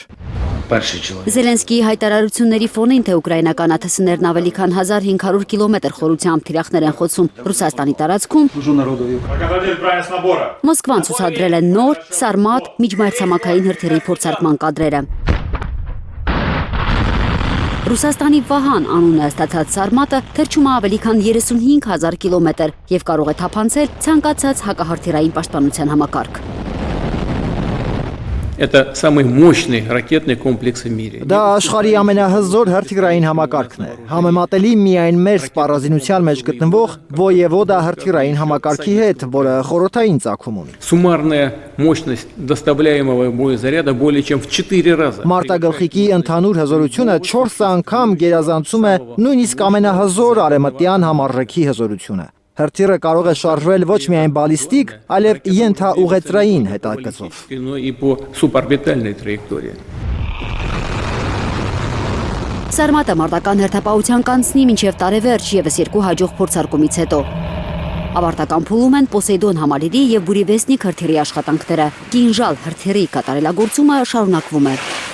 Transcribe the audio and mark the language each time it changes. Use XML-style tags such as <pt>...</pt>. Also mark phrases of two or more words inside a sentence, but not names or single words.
<hy>Զելենսկիի հայտարարությունների ֆոնին, թե ուկրաինական ԱԹՍ-ներն ավելի քան 1500 կիլոմետր խորությամբ թիրախներ են խոցում Ռուսաստանի տարածքում, Մոսկվան ցուցադրել է նոր, Սարմատ միջմայրցամաքային հրթիռի փորձարկման կադրերը։ Ռուսաստանի Վահան անունը ստացած Սարմատը թռչում է ավելի քան 35,000 կիլոմետր և կարող է թափանցել ցանկացած հակահրթիռային պաշտպանության համակարգ։</hy> <ru>Это самый мощный ракетный комплекс в мире.</ru> <hy>Դա աշխարհի ամենահզոր հրթիռային համակարգն է, համեմատելի միայն մեր սպառազինության մեջ գտնվող Voyevoda հրթիռային համակարգի հետ, որը խորհրդային ծագում ունի։</hy> <ru>Суммарная мощность доставляемого боезаряда более чем в 4 раза.</ru> <hy>Մարտագլխիկի ընդհանուր հզորությունը 4 անգամ գերազանցում է նույնիսկ ամենահզոր արևմտյան համառժեքի հզորությունը։ Հրթիռը կարող է շարժվել ոչ միայն բալիստիկ, այլև ենթաուղեծրային հետագծով։</hy> <ru>Но и по суборбитальной траектории.</ru> <hy>Սարմատը մարտական հերթապահության կանցնի մինչև տարեվերջ ևս 2 հաջող փորձարկումից հետո։ Ավարտական փուլում են Պոսեյդոն համալիրի և Բուրիվեսնիկ հրթիռի աշխատանքները։ Կինժալ հրթիռի կատարելագործումը շարունակվում է։</hy>